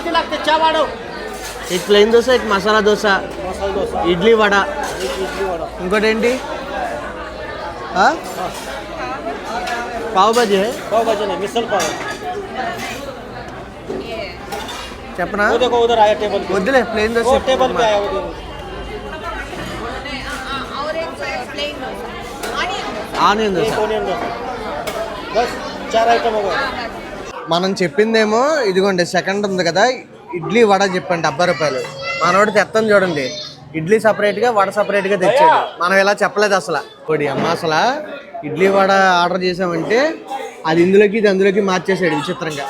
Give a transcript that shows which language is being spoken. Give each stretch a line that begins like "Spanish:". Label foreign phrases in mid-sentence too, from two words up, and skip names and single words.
Telugu: 1 ప్లెయిన్ దోశ, 1 మసాలా దోశ, ఇడ్లీ వడ, ఇంకోటి ఏంటి పావ్ బాజీ. చెప్పనా?
Hindi: वो देखो उधर आया टेबल पे,
Telugu: వద్దులే ప్లేన్ దోశ
Hindi: वो टेबल पे आया वो और एक प्लेन
Telugu: ఆనియన్ దోశ.
Hindi: ऑनियन दो, बस 4 आइटम हो गए।
Telugu: మనం చెప్పిందేమో ఇదిగోండి సెకండ్ ఉంది కదా, ఇడ్లీ వడ చెప్పండి 70 రూపాయలు. మనోడు తెత్తం చూడండి, ఇడ్లీ సపరేట్గా వడ సపరేట్గా తెచ్చాడు. మనం ఇలా చెప్పలేదు అసలు. కొడి అమ్మ అసలు ఇడ్లీ వడ ఆర్డర్ చేసామంటే అది ఇందులోకి ఇది అందులోకి మార్చేసాడు విచిత్రంగా.